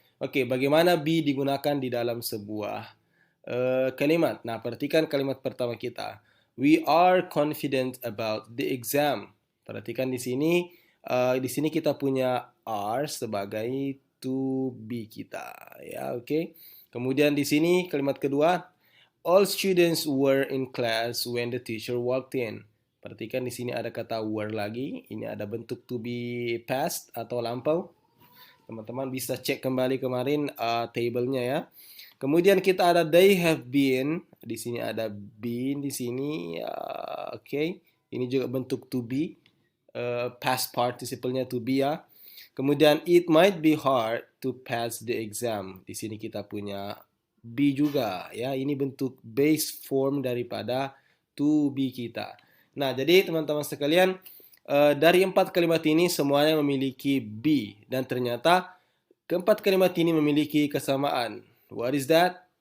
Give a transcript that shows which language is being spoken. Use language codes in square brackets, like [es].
[id] Oke, bagaimana be digunakan di dalam sebuah kalimat. Nah, perhatikan kalimat pertama kita. [en] We are confident about the exam. [id] Perhatikan di sini kita punya are sebagai to be kita, ya, oke. Kemudian di sini kalimat kedua, [en] all students were in class when the teacher walked in. [id] Perhatikan di sini ada kata were lagi. Ini ada bentuk to be past atau lampau. Teman-teman bisa cek kembali kemarin tabelnya, ya. Kemudian kita ada [en] they have been. [id] Di sini ada been di sini. Oke. Ini juga bentuk to be. Past participle-nya to be, ya. Kemudian [en] it might be hard to pass the exam. [id] Di sini kita punya be juga, ya. Ini bentuk base form daripada to be kita. Nah, jadi teman-teman sekalian, dari 4 kalimat ini semuanya memiliki be dan ternyata keempat kalimat ini memiliki kesamaan. [en] What is that?